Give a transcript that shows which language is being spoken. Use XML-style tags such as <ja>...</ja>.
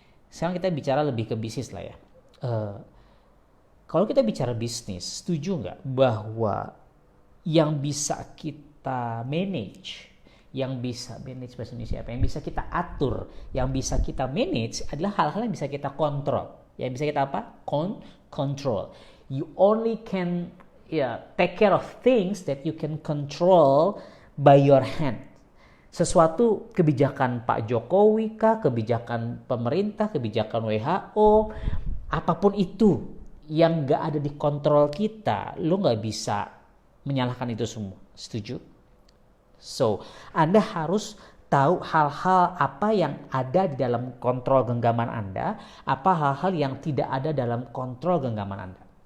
<id>Sekarang kita bicara lebih ke bisnis lah ya. Kalau kita bicara bisnis, setuju nggak bahwa yang bisa kita manage, bahasa Indonesia apa? Yang bisa kita atur, yang bisa kita manage adalah hal-hal yang bisa kita kontrol. Yang bisa kita apa? Control.</id> <en>You only can take care of things that you can control by your hand.</en> <id>Sesuatu kebijakan Pak Jokowi kah, kebijakan pemerintah, kebijakan WHO, apapun itu yang nggak ada di kontrol kita, lo nggak bisa menyalahkan itu semua. Setuju? So, Anda harus tahu hal-hal apa yang ada di dalam kontrol genggaman Anda, apa hal-hal yang tidak ada dalam kontrol genggaman Anda.</id>